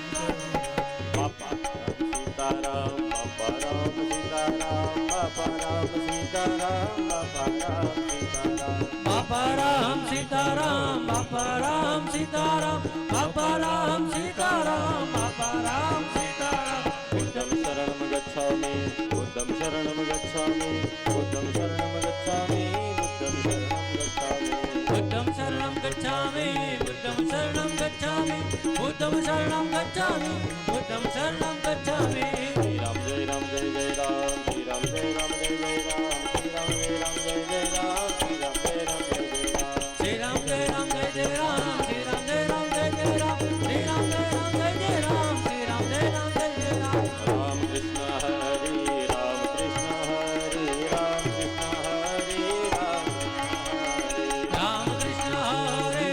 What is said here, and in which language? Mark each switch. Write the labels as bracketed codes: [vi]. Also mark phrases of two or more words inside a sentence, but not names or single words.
[gu] બાપા રામ સીતારામ બાપા રામ સીતારામ બાપા રામ સીતારામ બાપા રામ સીતારામ બાપા રામ સીતારામ બાપા રામ સીતારામ બાપા રામ સીતારામ [pi] बुद्धं शरणं गच्छामि बुद्धं शरणं गच्छामि बुद्धं शरणं गच्छामि बुद्धं शरणं गच्छामि बुद्धं शरणं गच्छामि बुद्धं शरणं गच्छामि बुद्धं शरणं गच्छामि बुद्धं शरणं गच्छामि [hi] श्री राम जय राम जय जय राम श्री राम जय राम जय जय राम श्री राम जय राम जय जय राम श्री राम जय राम जय जय राम श्री राम जय राम जय जय राम श्री राम जय राम जय जय राम श्री राम जय राम जय जय राम श्री राम जय राम जय जय राम राम कृष्ण हरि राम कृष्ण हरि राम कृष्ण हरि राम कृष्ण हरि